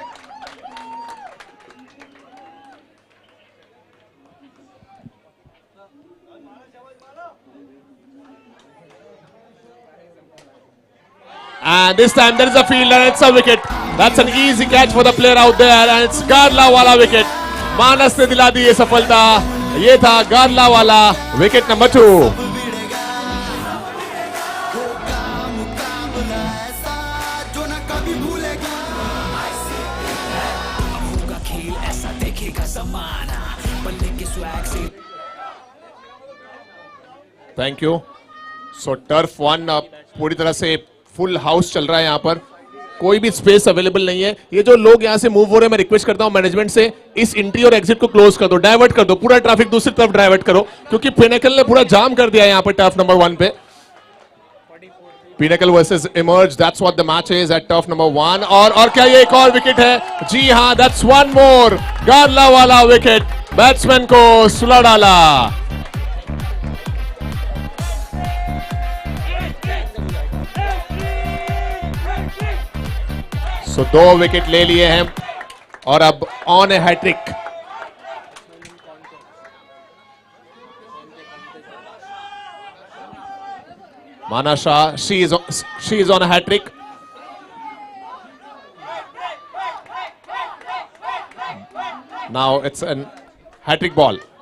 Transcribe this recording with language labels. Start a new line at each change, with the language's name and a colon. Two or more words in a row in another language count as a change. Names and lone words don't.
English: And this time there is a fielder, and it's a wicket. That's an easy catch for the player out there, and it's Gadla wala wicket.
Hindi: मानस ने दिला दी ये सफलता. ये था गडला वाला
English: wicket number 2. thank you.
Hindi: सो टर्फ 1 पूरी तरह से
English: full house
Hindi: चल रहा है. यहाँ पर कोई भी स्पेस अवेलेबल नहीं है. ये जो लोग यहाँ से मूव हो रहे हैं, मैं रिक्वेस्ट करता हूँ मैनेजमेंट से, इस एंट्री और एग्जिट को क्लोज कर दो, डाइवर्ट कर दो, पूरा ट्रैफिक दूसरी तरफ डाइवर्ट करो, क्योंकि पिनेकल ने पूरा जाम कर दिया है यहाँ पर
English: turf number
Hindi: 1 पे.
English: Pinnacle versus Emerge, that's what the match is at turf number 1.
Hindi: और क्या ये एक और विकेट है? जी हाँ,
English: that's one more Garla wala wicket.
Hindi: बैट्समैन को सुला डाला. सो 2 विकेट ले लिए हैं और अब
English: on a hat-trick. Mana Shah, she is on a hat-trick. Now it's an hat-trick ball.